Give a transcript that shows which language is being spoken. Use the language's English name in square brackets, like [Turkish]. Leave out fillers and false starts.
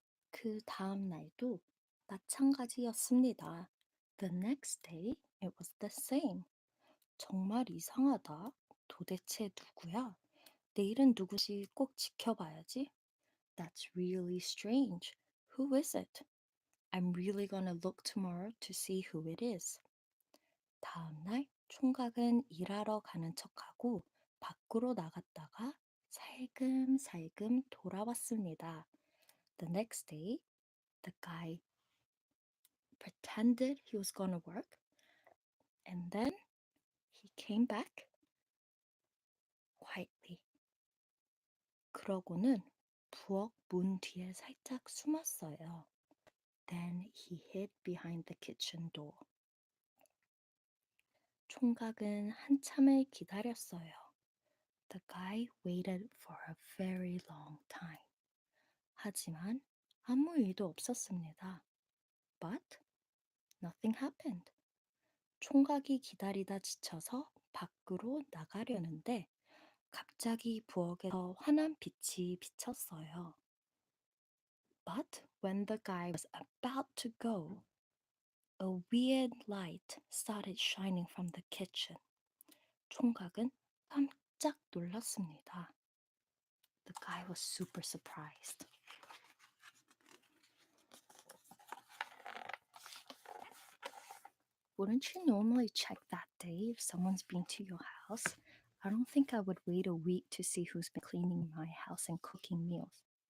[Korean] 그 다음 날도 마찬가지였습니다. [English] The next day, it was the same. [Korean] 정말 이상하다. 도대체 누구야? 내일은 누구지 꼭 지켜봐야지. [English] That's really strange. Who is it? I'm really gonna look tomorrow to see who it is. [Korean] 다음 날 총각은 일하러 가는 척하고 밖으로 나갔다가 살금살금 돌아왔습니다. [English] The next day, the guy pretended he was gonna work and then he came back quietly. [Korean] 그러고는 부엌 문 뒤에 살짝 숨었어요. [English] Then he hid behind the kitchen door. [Korean] 총각은 한참을 기다렸어요. [English] The guy waited for a very long time. [Korean] 하지만 아무 일도 없었습니다. [English] But nothing happened. [Korean] 총각이 기다리다 지쳐서 밖으로 나가려는데 갑자기 부엌에서 환한 빛이 비쳤어요. [English] But when the guy was about to go, a weird light started shining from the kitchen. [Korean] 총각은 깜짝 놀랐습니다. [English] The guy was super surprised. Wouldn't you normally check that day if someone's been to your house? I don't think I would wait a week to see who's been cleaning my house and cooking meals.